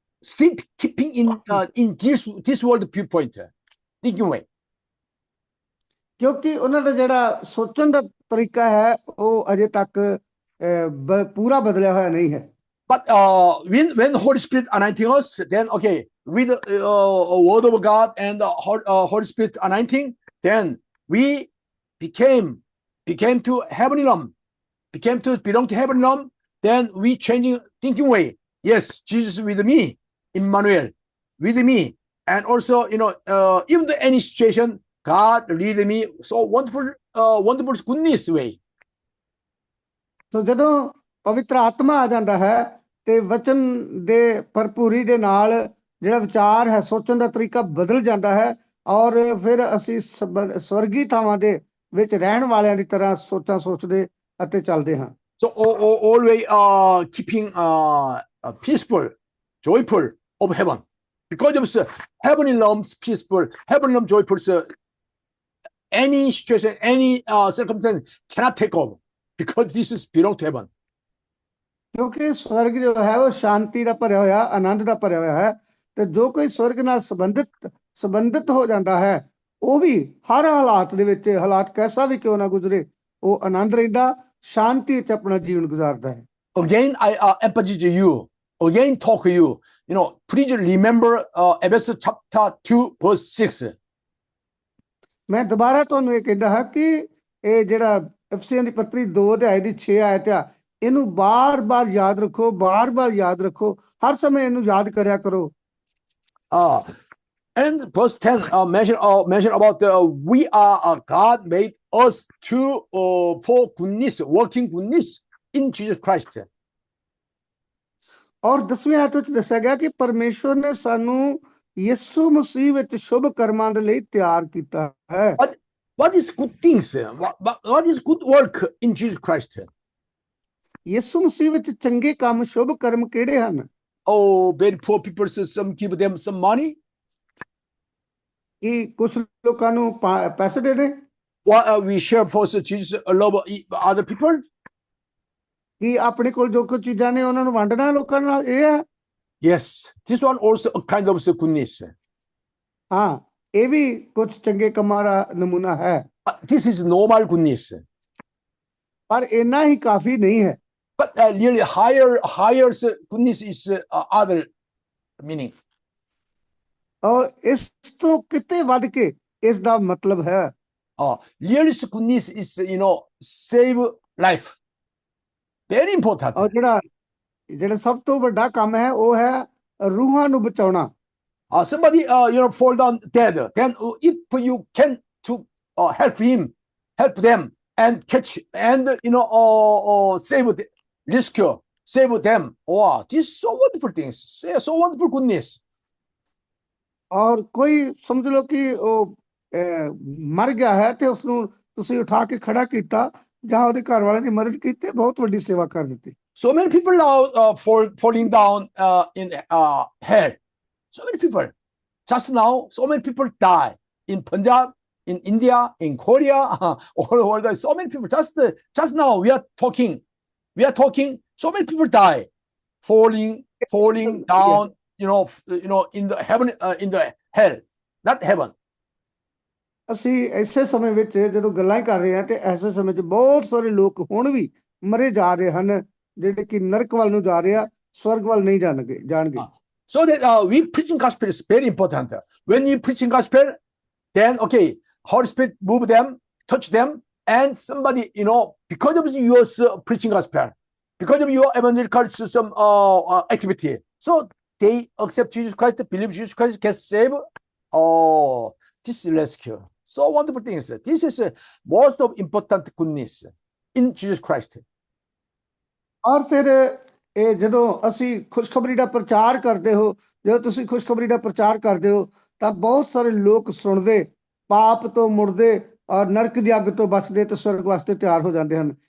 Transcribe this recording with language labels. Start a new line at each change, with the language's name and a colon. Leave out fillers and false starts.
English: Still keeping in this world viewpoint, thinking way.
Punjabi: ਕਿਉਂਕਿ ਉਹਨਾਂ ਦਾ ਜਿਹੜਾ ਸੋਚਣ ਦਾ ਤਰੀਕਾ ਹੈ ਉਹ ਅਜੇ ਤੱਕ ਪੂਰਾ ਬਦਲਿਆ ਹੋਇਆ ਨਹੀਂ ਹੈ।
English: But when Holy Spirit anointing us, then okay, with word of God and Holy Spirit anointing, then we became to heavenly realm, became to belong to heavenly realm. Then we changing thinking way. Yes, Jesus with me, Emmanuel with me, and also even the any situation, God lead me so wonderful goodness way.
Punjabi: So ਜਦੋਂ ਪਵਿੱਤਰ ਆਤਮਾ ਆ ਜਾਂਦਾ ਹੈ ਤੇ ਵਚਨ ਦੇ ਭਰਪੂਰੀ ਦੇ ਨਾਲ ਜਿਹੜਾ ਵਿਚਾਰ ਹੈ, ਸੋਚਣ ਦਾ ਤਰੀਕਾ ਬਦਲ ਜਾਂਦਾ ਹੈ, ਔਰ ਫਿਰ ਅਸੀਂ ਸਵਰਗੀ ਥਾਵਾਂ ਦੇ ਵਿੱਚ ਰਹਿਣ ਵਾਲਿਆਂ ਦੀ ਤਰ੍ਹਾਂ ਸੋਚਾਂ ਸੋਚਦੇ ਅਤੇ ਚੱਲਦੇ ਹਾਂ।
English: So always keeping peaceful, joyful of heaven, because of heavenly realms peaceful, heavenly realm joyful. Any situation, any circumstance cannot take over, because this is belong to heaven.
Punjabi: ਕਿਉਂਕਿ ਸਵਰਗ ਜੋ ਹੈ ਉਹ ਸ਼ਾਂਤੀ ਦਾ ਭਰਿਆ ਹੋਇਆ, ਆਨੰਦ ਦਾ ਭਰਿਆ ਹੋਇਆ ਹੈ, ਤੇ ਜੋ ਕੋਈ ਸਵਰਗ ਨਾਲ ਸੰਬੰਧਿਤ ਹੋ ਜਾਂਦਾ ਹੈ ਉਹ ਵੀ ਹਰ ਹਾਲਾਤ ਦੇ ਵਿੱਚ, ਹਾਲਾਤ ਕੈਸਾ ਵੀ ਕਿਉਂ ਨਾ ਗੁਜ਼ਰੇ, ਉਹ ਆਨੰਦ ਰਹਿੰਦਾ, ਸ਼ਾਂਤੀ ਵਿੱਚ ਆਪਣਾ ਜੀਵਨ ਗੁਜ਼ਾਰਦਾ ਹੈ।
English: Again, I emphasize you, again talk to you, please remember Ephesians chapter 2 verse 6.
Punjabi: ਮੈਂ ਦੁਬਾਰਾ ਤੁਹਾਨੂੰ ਇਹ ਕਹਿੰਦਾ ਹਾਂ ਕਿ ਇਹ ਜਿਹੜਾ ਇਫਸੀਆਂ ਦੀ ਪੱਤਰੀ 2 ਅਧਿਆਇ ਦੀ 6 ਆਇਤ ਆ, ਇਹਨੂੰ ਬਾਰ-ਬਾਰ ਯਾਦ ਰੱਖੋ, ਬਾਰ-ਬਾਰ ਯਾਦ ਰੱਖੋ, ਹਰ ਸਮੇਂ ਇਹਨੂੰ ਯਾਦ ਕਰਿਆ ਕਰੋ।
English: And verse 10 mention about we are God made us to for goodness, working goodness in Jesus Christ.
Punjabi: ਔਰ 10ਵੇਂ ਆਇਤ ਵਿੱਚ ਦੱਸਿਆ ਗਿਆ ਕਿ ਪਰਮੇਸ਼ਵਰ ਨੇ ਸਾਨੂੰ ਯਿਸੂ ਮਸੀਹ ਵਿੱਚ ਸ਼ੁਭ ਕਰਮਾਂ ਦੇ ਲਈ ਤਿਆਰ ਕੀਤਾ ਹੈ।
English: What is good things? What is good work in Jesus Christ?
Punjabi: ਯਿਸੂ ਮਸੀਹ ਵਿੱਚ ਚੰਗੇ ਕੰਮ, ਸ਼ੁਭ ਕਰਮ ਕਿਹੜੇ ਹਨ?
English: Oh, very poor people, some give them some money.
Punjabi: ਕਿ ਕੁਝ ਲੋਕਾਂ ਨੂੰ ਪੈਸੇ ਦੇ ਦੇ,
English: We share for Jesus, love other people.
Punjabi: ਕਿ ਆਪਣੇ ਕੋਲ ਜੋ ਕੁਝ ਚੀਜ਼ਾਂ ਨੇ ਉਹਨਾਂ ਨੂੰ ਵੰਡਣਾ ਲੋਕਾਂ ਨਾਲ, ਇਹ ਹੈ?
English: Yes, this one also a kind of goodness.
Punjabi: ਹਾਂ, ਇਹ ਵੀ ਕੁਝ ਚੰਗੇ ਕੰਮਾਂ ਦਾ ਨਮੂਨਾ ਹੈ,
English: This is normal goodness.
Punjabi: ਪਰ ਇੰਨਾ ਹੀ ਕਾਫੀ ਨਹੀਂ ਹੈ।
English: But really higher goodness is other meaning.
Punjabi: ਔਰ ਇਸ ਤੋਂ ਕਿਤੇ ਵੱਧ ਕੇ ਇਸ ਦਾ ਮਤਲਬ ਹੈ,
English: Really goodness is, save life. Very important.
Punjabi: ਔਰ ਜਿਹੜਾ ਸਭ ਤੋਂ ਵੱਡਾ ਕੰਮ ਹੈ ਉਹ ਹੈ ਰੂਹਾਂ ਨੂੰ ਬਚਾਉਣਾ।
English: Somebody fall down dead, then if you can to help them and catch and save, rescue, save them. Wow, this is so wonderful things. Yeah, so wonderful goodness.
Punjabi: ਔਰ ਕੋਈ ਸਮਝ ਲਓ ਕਿ ਉਹ ਮਰ ਗਿਆ ਹੈ ਤੇ ਉਸ ਨੂੰ ਤੁਸੀਂ ਉਠਾ ਕੇ ਖੜਾ ਕੀਤਾ ਜਾਂ ਉਹਦੇ ਘਰ ਵਾਲਿਆਂ ਦੀ ਮਦਦ ਕੀਤੀ, ਬਹੁਤ ਵੱਡੀ ਸੇਵਾ ਕਰ ਦਿੱਤੀ।
English: So many people now falling down in hell. So many people. Just now, so many people die in Punjab, in India, in Korea, all over the. So many people. Just now we are talking. So many people die, falling down. In the heaven, in the hell, not heaven.
Punjabi: ਅਸੀਂ ਐਸੇ ਸਮੇਂ ਵਿੱਚ ਜਦੋਂ ਗੱਲਾਂ ਹੀ ਕਰ ਰਹੇ ਹਾਂ ਤੇ ਐਸੇ ਸਮੇਂ 'ਚ ਬਹੁਤ ਸਾਰੇ ਲੋਕ ਹੁਣ ਵੀ ਮਰੇ ਜਾ ਰਹੇ ਹਨ, ਜਿਹੜੇ ਕਿ ਨਰਕ ਵੱਲ ਨੂੰ ਜਾ ਰਹੇ ਆ, ਸਵਰਗ ਵੱਲ ਨਹੀਂ ਜਾਣਗੇ।
English: So that we preaching gospel is very important. When you preaching gospel, then Holy Spirit move them, touch them, and somebody, because of your preaching gospel, because of your evangelical activity, so they accept Jesus Christ, believe Jesus Christ, get saved. Oh, this is rescue. So wonderful things. This is most of important goodness in Jesus Christ.
Punjabi: ਔਰ ਫਿਰ ਇਹ ਜਦੋਂ ਅਸੀਂ ਖੁਸ਼ਖਬਰੀ ਦਾ ਪ੍ਰਚਾਰ ਕਰਦੇ ਹੋ, ਜਦੋਂ ਤੁਸੀਂ ਖੁਸ਼ਖਬਰੀ ਦਾ ਪ੍ਰਚਾਰ ਕਰਦੇ ਹੋ ਤਾਂ ਬਹੁਤ ਸਾਰੇ ਲੋਕ ਸੁਣਦੇ, ਪਾਪ ਤੋਂ ਮੁੜਦੇ ਔਰ ਨਰਕ ਦੀ ਅੱਗ ਤੋਂ ਬਚਦੇ ਤੇ ਸਵਰਗ ਵਾਸਤੇ ਤਿਆਰ ਹੋ ਜਾਂਦੇ ਹਨ।